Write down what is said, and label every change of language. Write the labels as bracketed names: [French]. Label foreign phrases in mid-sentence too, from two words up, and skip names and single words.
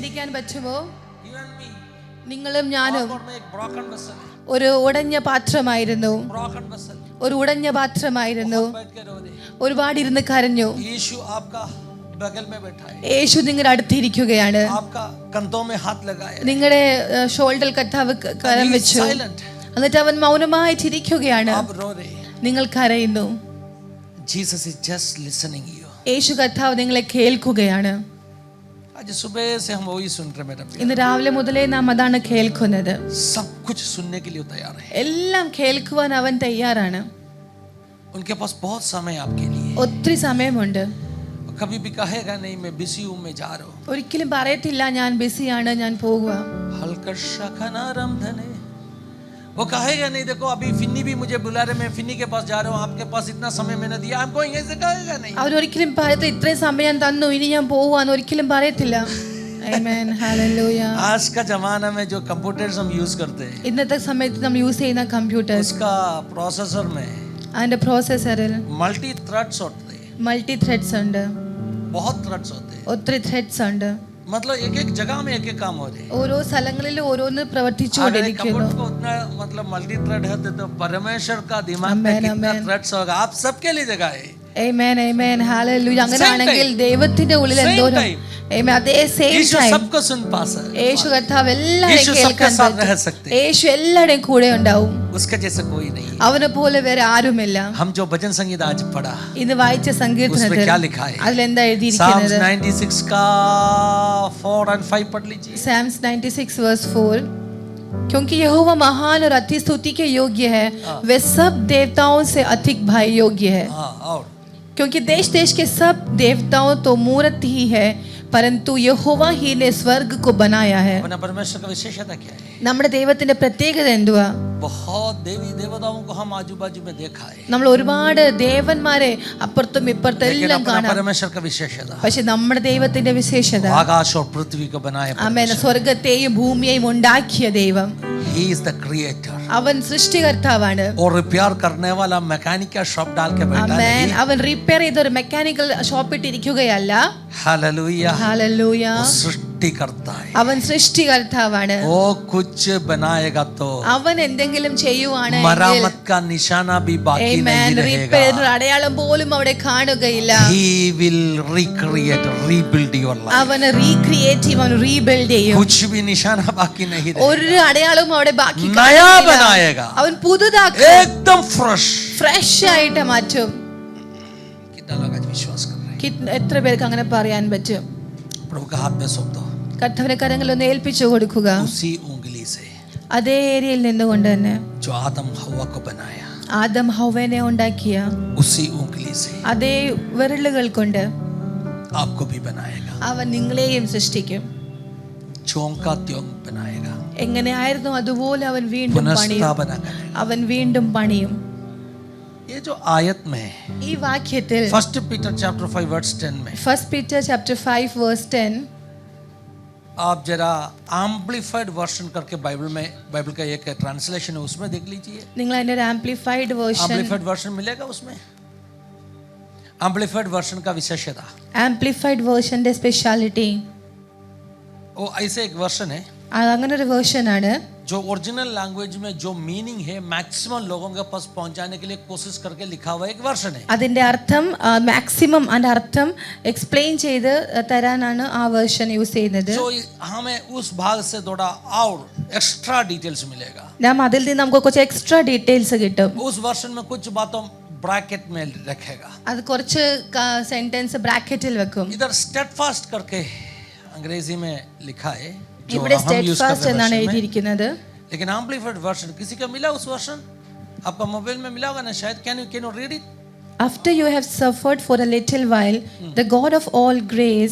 [Malayalam] പറ്റുമോ? [English] You and me. [Malayalam] നിങ്ങളും ഞാനും [Hindi] और मैं एक [English] broken vessel. [Malayalam] ഒരു ഉടഞ്ഞ പാത്രമായിരുന്നു. [English] Broken vessel. [Malayalam] ഒരു ഉടഞ്ഞ പാത്രമായിരുന്നു. [Hindi] बैठ के रो रहे. [Malayalam] ഒരുപാട് ഇരുന്ന് കരഞ്ഞു. [Hindi] यीशु आपका बगल में बैठा है. [Malayalam] യേശു നിങ്ങളുടെ അടുത്തിരിക്കുകയാണ്. [Hindi] आपका कंधों में हाथ लगाया. [Malayalam] നിങ്ങളുടെ ഷോൾഡറിൽ കർത്താവ് കരം വെച്ചു. Silent. എന്നിട്ട് അവൻ മൗനമായിട്ടിരിക്കുകയാണ്. [Hindi] आप रो रहे. [Malayalam] നിങ്ങൾ കരയുന്നു. [English] Jesus is just listening you. [Malayalam] യേശു കർത്താവ് നിങ്ങളെ കേൾക്കുകയാണ്. [Hindi] आज सुबह से हम वही सुन रहे मेरा प्यार. [Malayalam] ഇന്ന് രാവിലെ മുതലേ നാം അതാണ് കേൾക്കുന്നത്. [Hindi] सब कुछ सुनने के लिए तैयार है. [Malayalam] എല്ലാം കേൾക്കുവാൻ അവൻ തയ്യാറാണ്. [Hindi] उनके पास बहुत समय आपके लिए. [Malayalam] ഒത്തിരി സമയമുണ്ട്. [Hindi] कभी भी कहेगा नहीं मैं बिजी हूं मैं जा रहा हूं. [Malayalam] ഒരിക്കലും പറയത്തില്ല ഞാൻ ബിസിയാണ് ഞാൻ പോകുക. हल्का शकनारम धने. [Hindi] वो कहेगा नहीं देखो अभी फिन्नी भी मुझे बुला रहे मैं फिन्नी के पास जा रहा हूं आपके पास इतना समय मैंने दिया [English] I'm going [Hindi] ऐसे कहेगा नहीं. [Malayalam] അവർ ഒരിക്കലും പറയത്തില്ല ഇത്രയും സമയം തന്നു ഇനി ഞാൻ പോവാന്ന് ഒരിക്കലും പറയത്തില്ല. ആമേൻ ഹല്ലേലൂയ. [Hindi] आज का जमाना में जो कंप्यूटर्स हम यूज करते हैं [Malayalam] ഇന്നത്തെ സമയത്ത് നമ്മൾ യൂസ് ചെയ്യുന്ന കമ്പ്യൂട്ടേഴ്സ് [Hindi] उसका प्रोसेसर में [Malayalam] അതിന്റെ പ്രോസസ്സറിൽ [English] multi threads [Hindi] होते हैं. [English] multi threads [Malayalam] ഉണ്ട്. [Hindi] बहुत थ्रेड्स होते हैं. [Malayalam] ഒത്തിരി ത്രെഡ്സ് ഉണ്ട്. [Hindi] मतलब एक एक जगह में एक एक काम हो रहे हैं. [Malayalam] ഓരോ സ്ഥലങ്ങളിൽ ഓരോന്ന് [Hindi] अगर एक [Malayalam] പ്രവർത്തിച്ചുകൊണ്ടിരിക്കുന്നു. [Hindi] कंप्यूटर को उतना मतलब [English] multi thread [Hindi] है तो परमेश्वर का दिमाग में Amen, कितना amen. थ्रेड्स होगा आप सबके लिए जगह है. [Malayalam] ആമേൻ ആമേൻ ഹല്ലേലൂയ. അങ്ങനെയാണെങ്കിൽ ദൈവത്തിന്റെ ഉള്ളിൽ Same എന്തോരം time. ആമേൻ അതേ സെയിം [Hindi] यीशु [Malayalam] ടൈം [Hindi] सबको सुन पासा है. [Malayalam] യേശു കർത്താവ് എല്ലാവരെയും [Hindi] यीशु सबके [Malayalam] കേൾക്കാൻ [Hindi] साथ रह [Malayalam] പറ്റും. [Hindi] सकते हैं. [Malayalam] യേശു എല്ലാവരുടെയും കൂടെ ഉണ്ടാവും. [Hindi] उसके जैसे कोई नहीं. [Malayalam] അവനെ പോലെ വേറെ ആരുമില്ല. [Hindi] हम जो भजन संगीत आज पढ़ा [Malayalam] ഇന്ന് വായിച്ച സങ്കീർത്തനത്തിൽ [Hindi] उसमें क्या लिखा है? [Malayalam] അതിലെന്താ Psalms എഴുതിയിരിക്കുന്നത്? [Hindi] 96 का 4 और 5 पढ़ लीजिए. Psalms 96 verse 4 क्योंकि यहोवा महान और अति स्तुति के योग्य है वे सब देवताओं से अधिक भाई योग्य है. हाँ और क्योंकि देश देश के सब देवताओं तो मूर्त ही है परंतु यहोवा ही ने स्वर्ग को बनाया है. अपना परमेश्वर का विशेषता क्या है? [Malayalam] നമ്മുടെ ദൈവത്തിന്റെ പ്രത്യേകത എന്തുവാ? [Hindi] बहुत देवी देवताओं को हम आजू बाजू में देखा है. [Malayalam] നമ്മൾ ഒരുപാട് ദേവന്മാരെ അപ്പുറത്തും ഇപ്പുറത്തും [Hindi] लेकिन [Malayalam] എല്ലാം [Hindi] अपना [Malayalam] കാണാം. [Hindi] परमेश्वर का विशेषता [Malayalam] പക്ഷെ നമ്മുടെ ദൈവത്തിന്റെ വിശേഷത [Hindi] आकाश और पृथ्वी को बनाया [Malayalam] ആമേൻ സ്വർഗ്ഗത്തെയും ഭൂമിയെയും ഉണ്ടാക്കിയ ദൈവം. [English] He is the creator. [Malayalam] അവൻ സൃഷ്ടികർത്താവാണ്. [Hindi] और रिपेयर करने वाला मैकेनिक का शॉप डाल के बैठा [Malayalam] ആമേൻ [Hindi] नहीं. [Malayalam] അവൻ റിപ്പയർ ചെയ്ത ഒരു [English] mechanical shop [Malayalam] ഇരിക്കുകയല്ല. [Hindi] हालेलुया. [Malayalam] ഹല്ലേലൂയ. [Hindi] वो सृष्टि करता है. [Malayalam] അവൻ സൃഷ്ടികർത്താവാണ്. [Hindi] वो कुछ बनाएगा तो [Malayalam] അവൻ എന്തെങ്കിലും ചെയ്യുവാണെങ്കിൽ [Hindi] मरामत का निशाना भी बाकी नहीं [Malayalam] ആമേൻ റിപ്പയർ [Hindi] रहेगा. [Malayalam] അടയാളം പോലും അവിടെ കാണുകയില്ല. [English] He will recreate, rebuild your life. [Malayalam] അവൻ റീക്രിയേറ്റ് ചെയ്യും, അവൻ റീബിൽഡ് ചെയ്യും. [Hindi] कुछ भी निशाना बाकी नहीं [Malayalam] ഒരു [Hindi] रहेगा. [Malayalam] അടയാളവും അവിടെ ബാക്കി [Hindi] नया [Malayalam] കാണുകയില്ല. [Hindi] बनाएगा. [Malayalam] അവൻ പുതുതാക്കും. [Hindi] एकदम फ्रेश. [Malayalam] ഫ്രഷ് ആയിട്ട് മാറ്റും. [Hindi] कितना लोग आज विश्वास कर रहे हैं? [Malayalam] എത്ര പേർക്ക് അങ്ങനെ പറയാൻ പറ്റും? [Hindi] प्रभु का हाथ में सौंप दो. [Malayalam] കർത്താവിന്റെ കരങ്ങളിൽ ഒന്ന് ഏൽപ്പിച്ചു കൊടുക്കുക. [Hindi] उसी उंगली से [Malayalam] അതേ ഏരിയയിൽ നിന്നുകൊണ്ട് തന്നെ [Hindi] जो आदम हवा को बनाया [Malayalam] ആദം ഹവ്വനെ ഉണ്ടാക്കിയ [Hindi] उसी उंगली से [Malayalam] അതേ വിരലുകൾ കൊണ്ട് [Hindi] आपको भी बनाएगा. [Malayalam] അവൻ നിങ്ങളെയും സൃഷ്ടിക്കും. [Hindi] चोंग का त्योंग बनाएगा. [Malayalam] എങ്ങനെയായിരുന്നു അതുപോലെ അവൻ വീണ്ടും [Hindi] पुनस्ता [Malayalam] പണിയും. [Hindi] बनाएगा. [Malayalam] അവൻ വീണ്ടും പണിയും. [Hindi] ये जो आयत में [Malayalam] ഈ വാക്യത്തിൽ [Hindi] 1 Peter chapter 5 verse 10 में [English] 1 Peter chapter 5 verse 10 [Hindi] आप जरा [English] amplified version [Hindi] करके बाइबल का एक ट्रांसलेशन है उसमें देख लीजिए. [Malayalam] നിങ്ങൾ അതിന്റെ ഒരു [English] amplified version amplified version [Hindi] मिलेगा उसमें. [English] amplified version [Hindi] का विशेषता [English] amplified version's speciality [Hindi] वो ऐसे एक वर्जन है [Malayalam] അങ്ങനെ ഒരു വേർഷൻ ആണ് [Hindi] जो [English] original language [Hindi] में जो मीनिंग है मैक्सिमम लोगों के पास पहुंचाने के लिए कोशिश करके लिखा हुआ एक वर्जन है. [Malayalam] അതിന്റെ അർത്ഥം മാക്സിമം അതിന്റെ അർത്ഥം എക്സ്പ്ലെയിൻ ചെയ്ത് തരാനാണ് ആ വേർഷൻ യൂസ് ചെയ്യുന്നത്. [Hindi] जो हमें उस भाग से थोड़ा और [English] extra details [Hindi] मिलेगा. [Malayalam] നാം അതിൽ നിന്ന് നമുക്ക് കുറച്ച് [English] extra details [Malayalam] കിട്ടും. [Hindi] उस वर्जन में कुछ बातों ब्रैकेट में रखेगा. [Malayalam] അത് കുറച്ച് സെന്റൻസ് ബ്രാക്കറ്റിൽ വെക്കും. [Hindi] इधर स्टेडफास्ट करके अंग्रेजी में लिखा है जो [Malayalam] ഇവിടെ [Hindi] हम यूज [Malayalam] സ്റ്റെഡ്ഫാസ്റ്റ് [Hindi] करते [Malayalam] എന്നാണ് [Hindi] हैं. [Malayalam] എഴുതിയിരിക്കുന്നത്. [Hindi] लेकिन [English] amplified version [Hindi] किसी का मिला उस वर्जन? आपका मोबाइल में मिला होगा ना शायद. [English] Can you read it? After you have suffered for a little while, the God of all grace,